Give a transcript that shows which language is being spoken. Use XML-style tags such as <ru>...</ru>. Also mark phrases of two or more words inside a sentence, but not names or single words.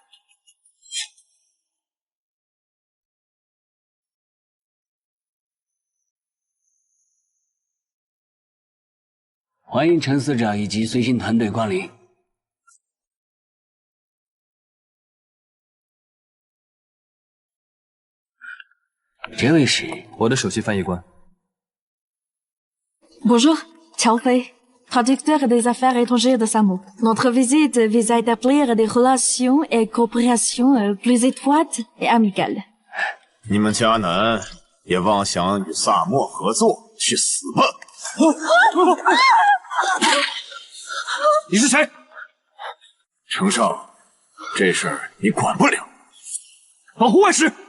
<zh>欢迎陈司长以及随行团队光临。这位是我的首席翻译官。</zh> <fr>Bonjour, 乔飞。Traducteur des affaires étrangères de SAMO. Notre visite vise à établir des relations et coopération plus étroites et amicales.</fr> <zh>你们迦南也妄想与萨漠合作，去死吧！你是谁？程少，这事儿你管不了。保护外使。</zh>